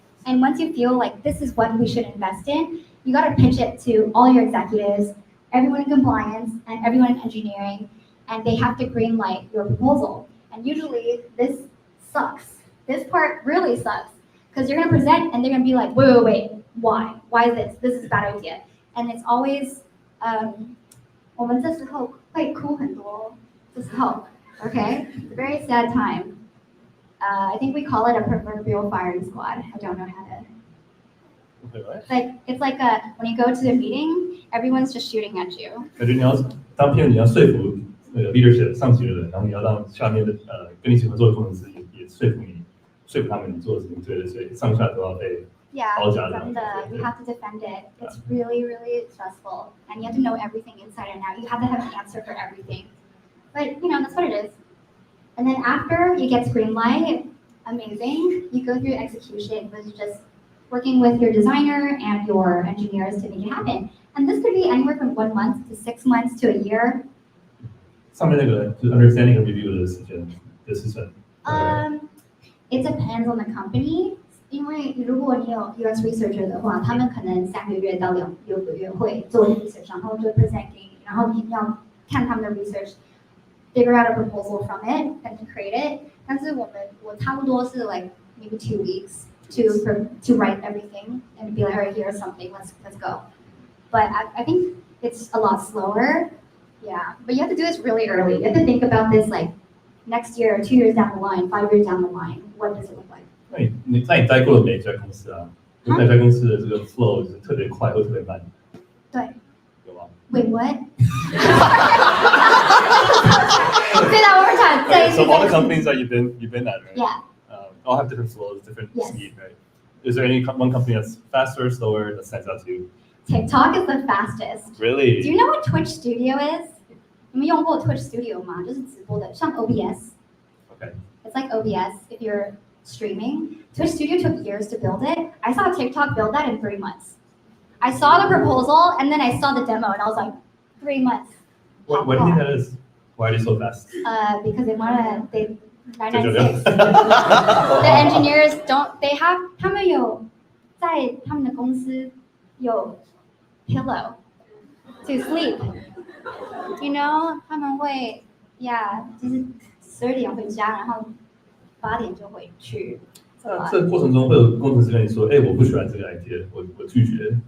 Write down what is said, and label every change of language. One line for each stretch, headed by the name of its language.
English: And once you feel like this is what we should invest in, you got to pitch it to all your executives, everyone in compliance, and everyone in engineering, and they have to greenlight your proposal. And usually this sucks. This part really sucks because you're going to present and they're going to be like, wait, why? Why is this? This is a bad idea. And it's always,
Chinese: 我们这时候会哭很多，这时候 okay?
English: Very sad time. I think we call it a proverbial firing squad. I don't know how to. It's like when you go to a meeting, everyone's just shooting at you.
Chinese: 感觉你要当PM，你要说服那个 leadership 上级的人，然后你要让下面的跟你一起合作的工程师也说服他们你做的事情对的，所以上下都要被
English: Yeah,
Chinese: 好假的。真的
English: you have to defend it. It's really, really stressful. And you have to know everything inside and out. You have to have an answer for everything. But, that's what it is. And then after you get green light, amazing. You go through execution, which is just working with your designer and your engineers to make it happen. And this could be anywhere from 1 month to 6 months to a year.
Chinese: 上面那个就是 understanding 和 review 的时间的时程。
English: It depends on the company.
Chinese: 因为如果你有 UX researcher 的话，他们可能3个月到6个月会做 research， 然后就 present 给你，然后你要看他们的 research。
English: Figure out a proposal from it and to create it.
Chinese: 但是我差不多是
English: like maybe 2 weeks to write everything and be like, all right, here's something, let's go. But I think it's a lot slower. Yeah, but you have to do this really early. You have to think about this like next year, 2 years down the line, 5 years down the line. What does it look like?
Chinese: 那你待过的每一家公司啊，每家公司的这个 flow 是特别快或特别慢。对。有吗？
English: Wait, what? Say that one more time. So all the companies that you've been at, right? Yeah. All have different flows, different speed, right? Is there one company that's faster or slower that stands out to you? TikTok is the fastest. Really? Do you know what Twitch Studio is?
Chinese: 你们用过 Twitch Studio 吗？就是直播的，像 OBS.
English: Okay. It's like OBS if you're streaming. Twitch Studio took years to build it. I saw TikTok build that in 3 months. I saw the proposal and then I saw the demo and I was like, 3 months. What do you think that is? Why are they so fast? Because they want to, 996. The engineers
Chinese: 他们有在他们的公司有
English: pillow to sleep.
Chinese: 他们会 就是12点回家，然后8点就回去。那这个过程中会有工程师跟你说，我不喜欢这个 idea， 我拒绝。